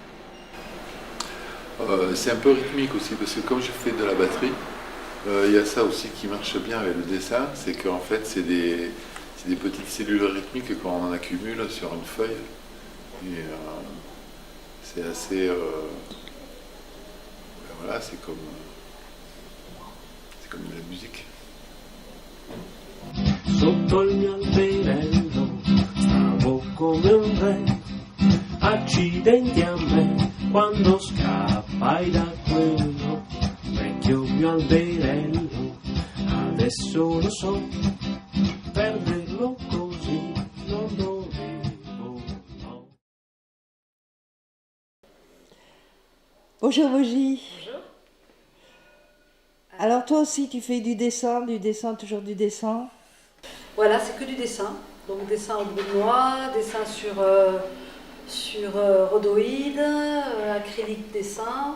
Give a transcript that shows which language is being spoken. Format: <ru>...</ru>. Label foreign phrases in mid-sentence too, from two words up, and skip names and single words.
<fr>C'est un peu rythmique aussi, parce que comme je fais de la batterie, il y a ça aussi qui marche bien avec le dessin, c'est qu'en fait c'est des petites cellules rythmiques qu'on en accumule sur une feuille. Et c'est assez... ben voilà, c'est comme de la musique.</fr> <it>Sotto il mio alberello stavo come un re, accidenti a me quando scappai da quello vecchio mio alberello, adesso lo so, perderlo così non dovevo, no.</it> <fr>Bonjour Bogie. Bonjour. Alors toi aussi tu fais du dessin, toujours du dessin. Voilà, c'est que du dessin. Donc dessin au bout de noix, dessin sur rhodoïde, acrylique dessin.</fr>